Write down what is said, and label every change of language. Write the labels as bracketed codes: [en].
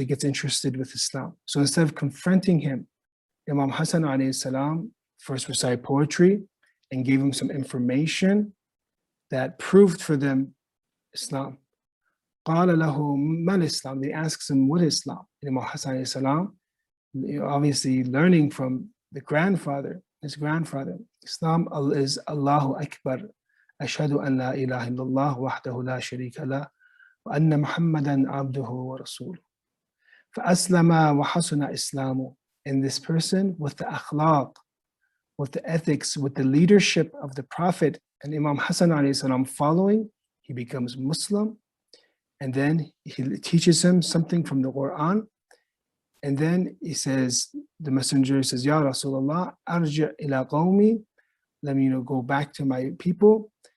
[en] So he gets interested with Islam. So instead of confronting him, Imam Hassan alayhi salam first recited poetry and gave him some information that proved for them Islam. [ar] قال له ما الإسلام? [en] They asks him, what is Islam? And Imam Hassan alayhi salam, obviously learning from his grandfather, Islam is Allahu Akbar. [ar] أشهد أن لا إله إلا الله وحده لا شريك له وأن محمدا عبده ورسوله فأسلم وحسن إسلامه. [en] And this person, with the akhlaq, with the ethics, with the leadership of the Prophet and Imam Hassan alayhi salam following, he becomes Muslim. And then he teaches him something from the Quran. And then he says, the messenger says, Ya Rasulullah, [ar] arji ila qawmi, [en] let me go back to my people.